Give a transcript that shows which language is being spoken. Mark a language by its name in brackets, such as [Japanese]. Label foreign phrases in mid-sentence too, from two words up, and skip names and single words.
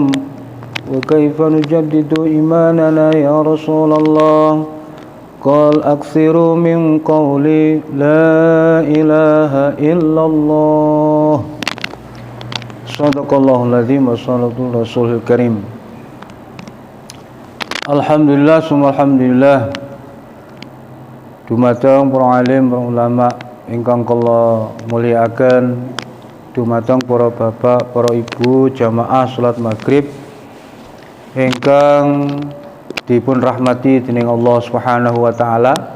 [Arabic] وكيف نجدد إيماننا يا رسول الله؟ قال أكثروا من قولي لا إله إلا الله. صدق الله العظيم وصلى الله رسول الكريم. الحمد لله ثم الحمد لله. [Javanese] Dumateng para alim, para ulama ingkang kula mulyakaken, dumateng para bapak, para ibu jamaah salat maghrib ingkang dipun rahmati dening Allah [Arabic] سبحانه وتعالى.